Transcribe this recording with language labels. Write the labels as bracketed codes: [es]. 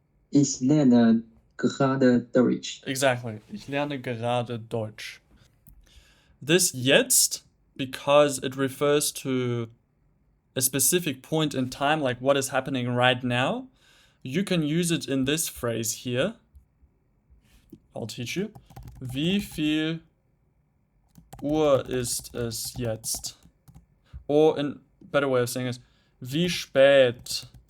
[de] Ich lerne gerade Deutsch. [en] Exactly. [de] Ich lerne gerade Deutsch. [en] This jetzt, because it refers to a specific point in time, like what is happening right now, you can use it in this phrase here. I'll teach you. [de] Wie viel Uhr ist es jetzt? [en] Or a better way of saying is, [de] wie spät